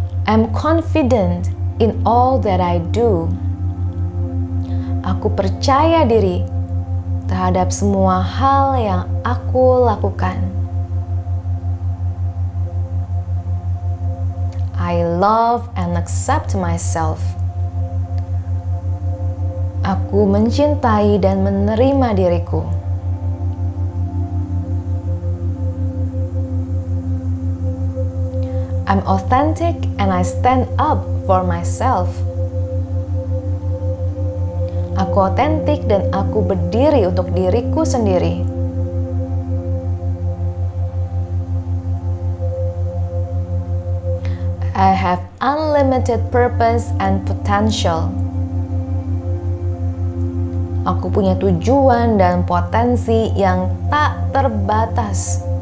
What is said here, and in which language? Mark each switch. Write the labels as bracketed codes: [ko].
[en] I'm confident in all that I do. [id] Aku percaya diri terhadap semua hal yang aku lakukan. [en] I love and accept myself. [id] Aku mencintai dan menerima diriku. [en] I'm authentic and I stand up for myself. [id] Aku otentik dan aku berdiri untuk diriku sendiri. [en] I have unlimited purpose and potential. [id] Aku punya tujuan dan potensi yang tak terbatas.